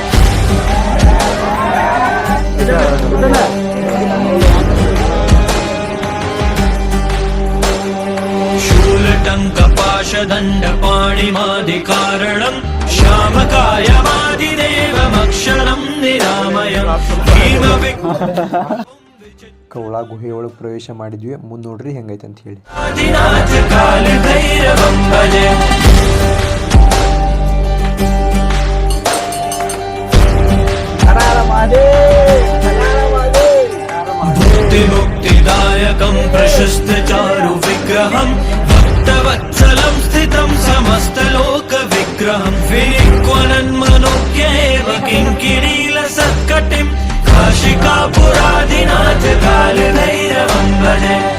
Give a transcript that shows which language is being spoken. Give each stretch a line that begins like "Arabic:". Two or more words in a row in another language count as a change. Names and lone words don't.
Sanskrit: शूलटङ्कपाशदण्डपाणिमादिकारणं श्यामकायमादिदेवमक्षरं निरामयं
Kannada: ಕವಳ ಗುಹೆ ಒಳಗೆ ಪ್ರವೇಶ ಮಾಡಿದ್ವಿ. ಮುಂದೆ ನೋಡ್ರಿ ಹೆಂಗೈತೆ ಅಂತ ಹೇಳಿ.
Sanskrit: मुक्तिदायकं प्रशस्त चारु विग्रहं भक्तवत्सलं स्थितं समस्तलोकविग्रहं विनिक्वनन्मनोज्ञेव किङ्किणीलसत्कटिं काशिकापुरादिनाथ कालभैरवं भजे